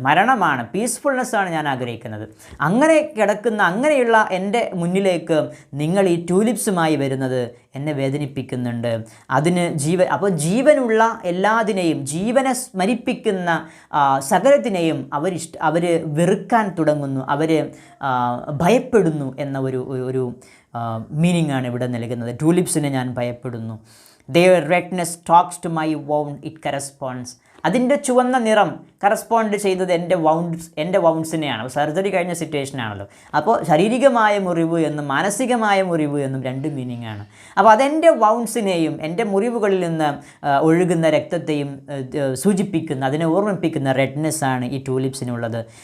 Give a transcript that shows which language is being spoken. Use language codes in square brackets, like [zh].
[ml] മരണമാണ്, പീസ്ഫുൾനെസ്സാണ് ഞാൻ ആഗ്രഹിക്കുന്നത്. അങ്ങനെ കിടക്കുന്ന അങ്ങനെയുള്ള എൻ്റെ മുന്നിലേക്ക് നിങ്ങൾ ഈ ട്യൂലിപ്സുമായി വരുന്നത് എന്നെ വേദനിപ്പിക്കുന്നുണ്ട്. അതിന് അപ്പോൾ ജീവനുള്ള എല്ലാതിനെയും, ജീവനെ സ്മരിപ്പിക്കുന്ന സകലത്തിനെയും അവർ വെറുക്കാൻ തുടങ്ങുന്നു, അവർ ഭയപ്പെടുന്നു എന്ന ഒരു മീനിങ് ആണ് ഇവിടെ നൽകുന്നത്. ട്യൂലിപ്സിനെ ഞാൻ ഭയപ്പെടുന്നു. [en] Their redness talks to my wound, it corresponds. [ml] അതിൻ്റെ ചുവന്ന നിറം കറസ്പോണ്ട് ചെയ്തത് എൻ്റെ വൗണ്ട്സിനെയാണ്. സർജറി കഴിഞ്ഞ സിറ്റുവേഷനാണല്ലോ. അപ്പോൾ ശാരീരികമായ മുറിവ് എന്നും മാനസികമായ മുറിവ് എന്നും രണ്ട് മീനിങ് ആണ്. അപ്പോൾ അതെൻ്റെ വൗണ്ട്സിനെയും എൻ്റെ മുറിവുകളിൽ നിന്ന് ഒഴുകുന്ന രക്തത്തെയും സൂചിപ്പിക്കുന്ന, അതിനെ ഓർമ്മിപ്പിക്കുന്ന റെഡ്നെസ്സാണ് ഈ ട്യൂലിപ്സിനുള്ളത്.